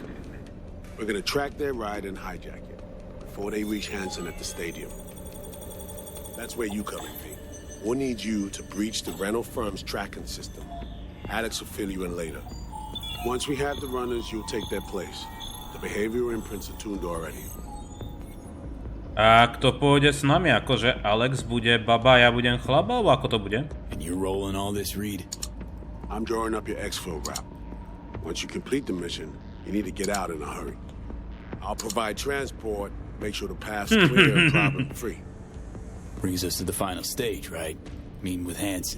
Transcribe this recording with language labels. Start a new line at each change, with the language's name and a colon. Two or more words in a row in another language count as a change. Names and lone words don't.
English: We're gonna track their ride and hijack it before they reach Hansen at the stadium. That's where you come in, V. We'll need you to breach the rental firm's tracking system. Alex will fill you in later. Once we have the runners, you'll take their place. The behavioral imprints are tuned already.
Slovak: A kto pôjde s nami? Akože Alex bude baba, ja budem chlaba, alebo ako to bude?
English: And you're rolling all this, Reed? I'm drawing up your exfil route. Once you complete the mission, you need to get out in a hurry. I'll provide transport, make sure the path's clear and problem-free. Brings us to the final stage, right? Meeting with Hansen.